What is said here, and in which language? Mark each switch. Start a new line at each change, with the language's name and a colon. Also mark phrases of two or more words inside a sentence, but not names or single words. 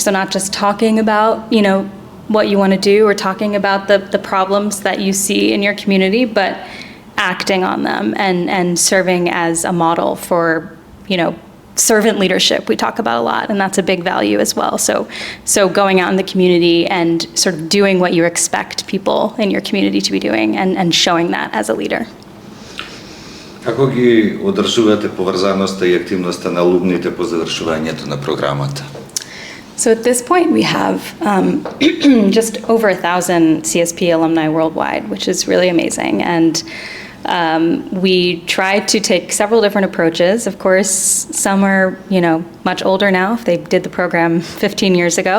English: So not just talking about, what you want to do or talking about the problems that you see in your community, but acting on them and serving as a model for, servant leadership we talk about a lot, and that's a big value as well. So going out in the community and sort of doing what you expect people in your community to be doing and showing that as a leader.
Macedonian: Како ги одржувате поврзаноста и активноста на алумните по завршувањето на програмата?
English: So at this point, we have just over 1,000 CSP alumni worldwide, which is really amazing. And we try to take several different approaches. Of course, some are, much older now, if they did the program 15 years ago.